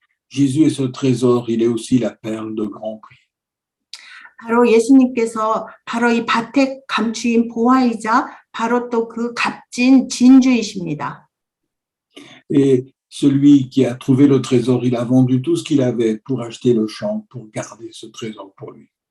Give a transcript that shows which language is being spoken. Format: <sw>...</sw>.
<fr>Jésus est ce trésor, il est aussi la perle de grand prix.</fr> <ko>바로 예수님께서 바로 이 밭에 감추인 보화이자 바로 또 그 값진 진주이십니다.</ko> <fr>Et celui qui a trouvé le trésor, il a vendu tout ce qu'il avait pour acheter le champ, pour garder ce trésor pour lui.</fr>